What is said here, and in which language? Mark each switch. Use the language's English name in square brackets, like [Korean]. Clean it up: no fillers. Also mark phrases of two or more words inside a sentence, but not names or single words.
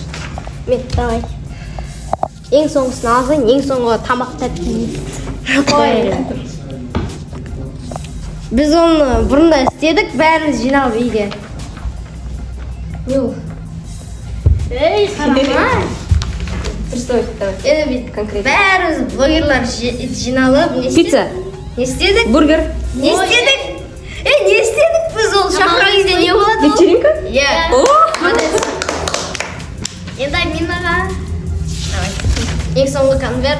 [Kazakh] Мен, давай. Ең соңғысын алсаң, ең соңғы тамақтап кейін. Біз оны бұрында істедік, бәріміз жиналып үйде. Не ол? Ей, қарама. [Russian] Представьте, давай. Это вид Конкретно. [Kazakh] бәріміз блогерлар жиналып, не істедік? Пицца. Не істедік? Бургер. Не істедік? Не істедік біз ол шақырған кезде не болады ол? Вечеринка? Иә. О! Молодец. Енді Минаға. Давай. Ең соңғы конверт.